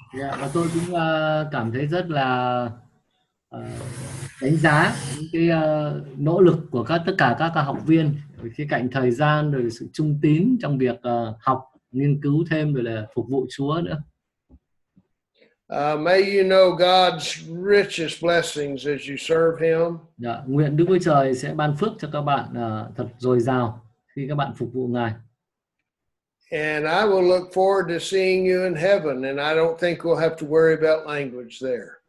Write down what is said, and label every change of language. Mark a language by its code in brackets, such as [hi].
[vi] Và tôi cũng cảm thấy rất là đánh giá những cái nỗ lực của tất cả các học viên khía cạnh thời gian, rồi sự trung tín trong việc học, nghiên cứu thêm, rồi là phục vụ Chúa nữa. [en] May you know God's richest blessings as you serve Him. [vi] Nguyện Đức Chúa Trời sẽ ban phước cho các bạn thật dồi dào khi các bạn phục vụ Ngài. [en] And I will look forward to seeing you in heaven, and I don't think we'll have to worry about language there.